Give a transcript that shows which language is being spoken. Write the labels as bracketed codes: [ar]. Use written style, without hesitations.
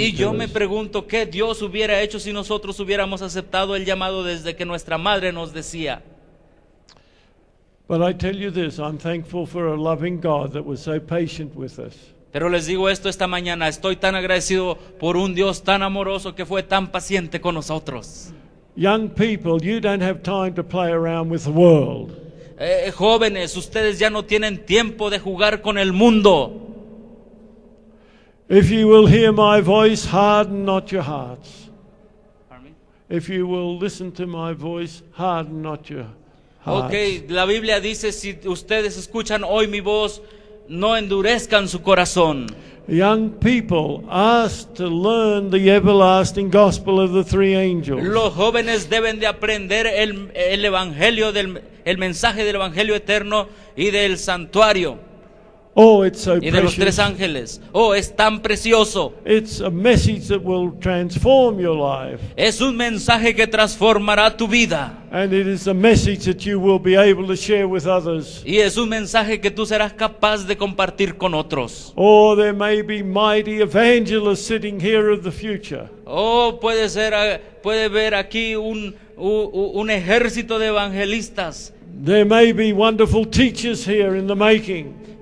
[es] Y yo [en] to [es] me [en] us. [es] pregunto qué Dios hubiera hecho si nosotros hubiéramos aceptado el llamado desde que nuestra madre nos decía. [en] But I tell you this, I'm thankful for a loving God that was so patient with us. [es] Pero les digo esto esta mañana, estoy tan agradecido por un Dios tan amoroso que fue tan paciente con nosotros. [en] Young people, you don't have time to play around with the world. [es] Jóvenes, ustedes ya no tienen tiempo de jugar con el mundo. [en] If you will hear my voice, harden not your hearts. If you will listen to my voice, harden not your hearts. [es] Ok, la Biblia dice, si ustedes escuchan hoy mi voz, no endurezcan su corazón. [en] Young people asked to learn the everlasting gospel of the three angels. [es] Los jóvenes deben de aprender el evangelio, el mensaje del evangelio eterno y del santuario [en] Oh, it's so [es] y de los tres [en] precious. [es] ángeles. Oh, es tan precioso. [en] It's a message that will transform your life. [es] Es un mensaje que transformará tu vida. [en] And it is a message that you will be able to share with others. [es] Y es un mensaje que tú serás capaz de compartir con otros. [en] Or there may be mighty evangelists sitting here of the future. [es] Oh, puede ver aquí un ejército de evangelistas. [en] There may be wonderful teachers here in the making.